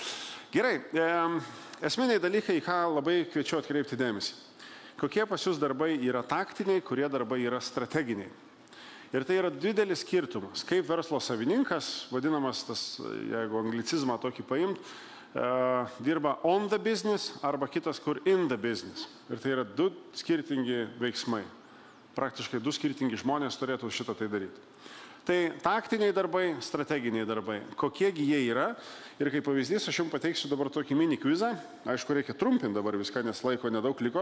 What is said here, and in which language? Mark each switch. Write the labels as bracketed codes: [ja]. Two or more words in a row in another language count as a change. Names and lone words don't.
[lt] Gerai, esminiai dalykai, ką labai kviečiu atkreipti dėmesį. Kokie pas jūs darbai yra taktiniai, kurie darbai yra strateginiai. Ir tai yra didelis skirtumas. Kaip verslo savininkas, vadinamas tas, jeigu anglicizmą tokį paimt, dirba [en] on the business [lt] arba kitas, kur [en] in the business. [lt] Ir tai yra du skirtingi veiksmai. Praktiškai du skirtingi žmonės turėtų šitą tai daryti. Tai taktiniai darbai, strateginiai darbai. Kokiegi jie yra? Ir kaip pavyzdys, aš jums pateiksiu dabar tokį mini kvizą. Aišku, reikia trumpinti dabar viską, nes laiko nedaug liko.